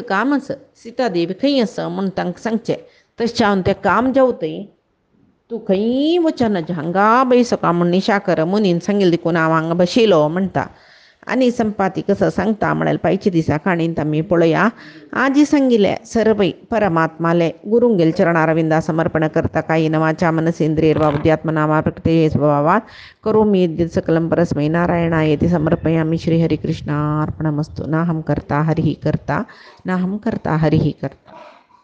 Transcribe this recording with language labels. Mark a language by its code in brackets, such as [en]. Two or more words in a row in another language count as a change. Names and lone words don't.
[kok] काम आसा सीता देवी खंय आसा म्हण तांकां सांगचें तशें हांव तें काम जेवतय तूं खंय वचना हांगा बैसका म्हण निशाकर मुनीन सांगिल्लें देखून हांव हांगा बशिलो म्हणटा आनी संपाती कसो सांगता म्हळ्यार पायच्या दिसा काणींत आमी पळया आजी सांगिल्लें सर्वै परमात्माले गुरुंगेल चरणारविंदा समर्पण करता [sa] कायेन वाचा मनसेंद्रियर्वा बुद्ध्यात्मना प्रकृते स्वभावात् करोमि यद्यत् सकलं परस्मै नारायणायेति समर्पयामि श्रीहरिकृष्णार्पणमस्तु नाहं कर्ता हरिः कर्ता [kok] नाहं कर्ता हरिः कर्ता